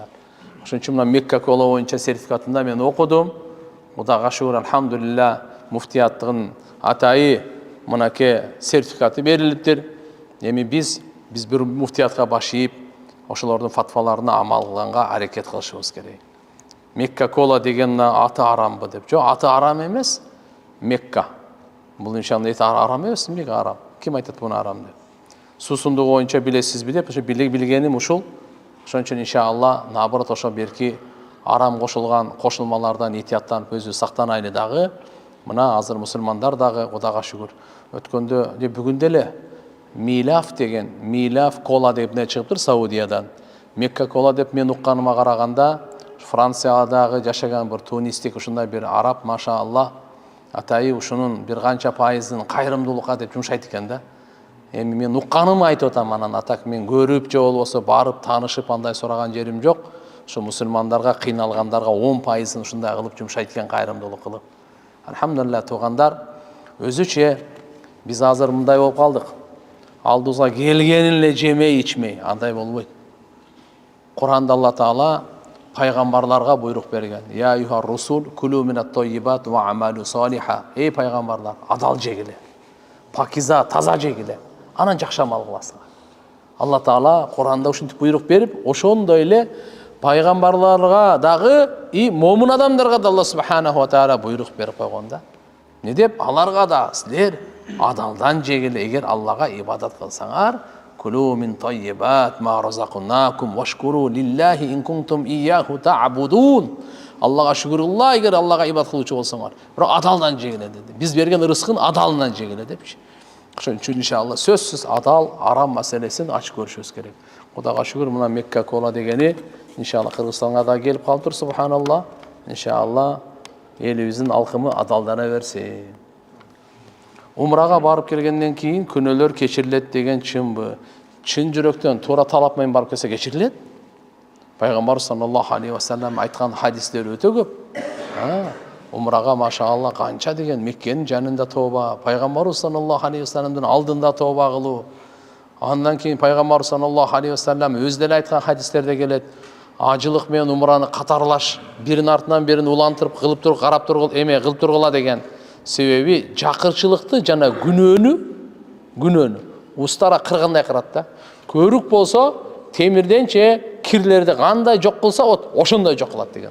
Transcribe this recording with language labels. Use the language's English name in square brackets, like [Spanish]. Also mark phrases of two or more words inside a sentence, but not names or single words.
[Kyrgyz] Ошон үчүн мына Mekka kola боюнча сертификатында мен окудум. Кудайга шүгүр, алхамдулилля, муфтияттыгын атайы мынакей сертификаты берилиптир. Эми биз бир муфтиятка баш ийип, ошолордун фатваларына амал кылганга аракет кылышыбыз керек. Mekka kola деген аты арамбы деп. Жок, аты арам эмес. Мекка. Бул иншалла арам эмес, эмнеге арам? Ким айтат буну арам деп? Суусундугу боюнча билесизби деп, ошо билгеним ушул. Ошон үчүн иншалла наоборот ошо берки арам кошулган кошулмалардан этияттанып өзү сактанайлы дагы. Мына азыр мусулмандар дагы Кудайга шүгүр. Өткөндө, бүгүн деле Милаф деген, Милаф кола деп не чыгыптыр Саудиядан. Mekka kola деп мен укканыма караганда Франциядагы жашаган bir тунистик ушундай bir араб машаалла атайы ушунун bir канча пайызын кайрымдуулукка деп жумшайт экен да. Эми мен укканымы айтып атам, анан атак мен көрүп же болбосо барып таанышып андай сураган жерим жок. Ошо мусулмандарга кыйналгандарга 10%ын ушундай кылып жумшайт экен, кайрымдуулук кылып. Алхамдулилля туугандар, өзүчө биз азыр мындай болуп калдык. Алдыбызга келгенин эле жемей ичмей, андай болбойт. Куранда Алла Таала пайгамбарларга буйрук берген. [Arabic] يا أيها الرسل كلوا من الطيبات واعملوا صالحا. [Kyrgyz] Эй пайгамбарлар, адал жегиле. Пакиза, таза жегиле. Анан жакшы амал кыласыңар. Алла Таала Куранда ушинтип буйрук берип, ошондой эле пайгамбарларга дагы и момун адамдарга да Алла [Arabic] سبحانه وتعالى [Kyrgyz] буйрук берип койгон да. Не деп? Аларга да силер адалдан жегиле, эгер Аллага ибадат кылсаңар, [Arabic] كلوا من طيبات ما رزقناكم واشكروا لله إن كنتم إياه تعبدون. [Kyrgyz] Аллага шүгүрулла, эгер Аллага ибадат кылуучу болсоңар. Бирок адалдан жегиле деди. Биз берген рызкын адалынан жегиле депчи. Ошон үчүн иншалла сөзсүз адал, арам маселесин ачык көрүшүбүз керек. Кудайга шүгүр, мына Mekka kola дегени иншалла Кыргызстанга да келип калыптыр, субханалла. Иншалла элибиздин алкымы адалдана берсин. Умрага барып келгенден кийин күнөөлөр кечирилет деген чынбы? Чын жүрөктөн туура талап менен барып келсе кечирилет. Пайгамбар [Arabic] صلى الله عليه وسلم [Kyrgyz] айткан хадистер өтө көп. Умрага машаалла канча деген Меккенин жанында тоба, Пайгамбар [Arabic] صلى الله عليه وسلم [Kyrgyz] алдында тоба кылуу. Андан кийин Пайгамбар [Arabic] صلى الله عليه وسلم [Kyrgyz] өзү деле айткан хадистерде келет. Ажылык менен умраны катарлаш, бирин артынан бирин улантырып кылып туруп, карап туруп, кылып тургула деген. Себеби жакырчылыкты жана күнөөнү устара кыргандай кырат да. Көрүк болсо темирденче кирлерди кандай жок кылса, ошондой жок кылат деген.